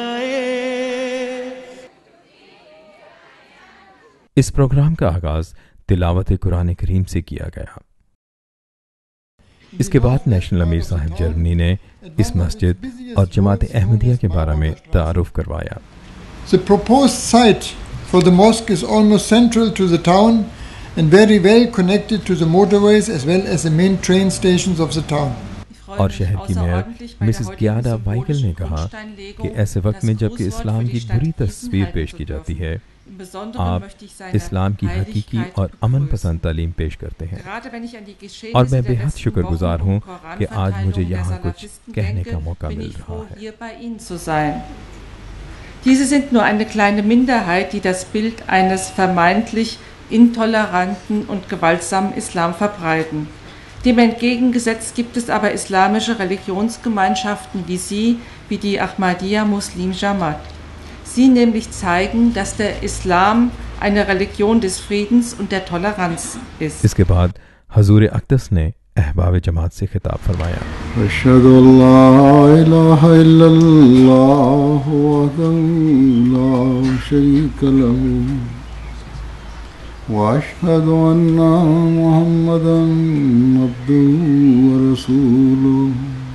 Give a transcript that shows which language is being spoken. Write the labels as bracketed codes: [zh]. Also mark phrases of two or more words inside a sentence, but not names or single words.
[ur] اس پروگرام کا آغاز تلاوت قرآن کریم سے کیا گیا. اس کے بعد نیشنل امیر صاحب جرمنی نے اس مسجد اور جماعت احمدیہ کے بارے میں تعارف کروایا. [en] The proposed site for the mosque is almost central to the town and very well connected to the motorways as well as the main train stations of the town. [ur] اور شہر کی میئر مسز گیاڈا وائگل نے کہا کہ ایسے وقت میں جب کہ اسلام کی بری تصویر پیش کی جاتی ہے، آپ اسلام کی حقیقی اور امن پسند تعلیم پیش کرتے ہیں، اور میں بے حد شکر گزار ہوں کہ آج مجھے یہاں کچھ کہنے کا موقع مل رہا ہے. [de] Diese sind nur eine kleine Minderheit, die das Bild eines vermeintlich intoleranten und gewaltsamen Islam verbreiten. Dem entgegengesetzt gibt es aber islamische Religionsgemeinschaften wie sie, wie die Ahmadiyya Muslim Jamaat. Sie nämlich zeigen, dass der Islam eine Religion des Friedens und der Toleranz ist. [ur] اس کے بعد حضور اقدس نے احباب جماعت سے خطاب فرمایا. [ar] اشہد ان لا الہ الا اللہ وحدہ لا شریک لہ واشہد ان محمدا عبدہ ورسولہ.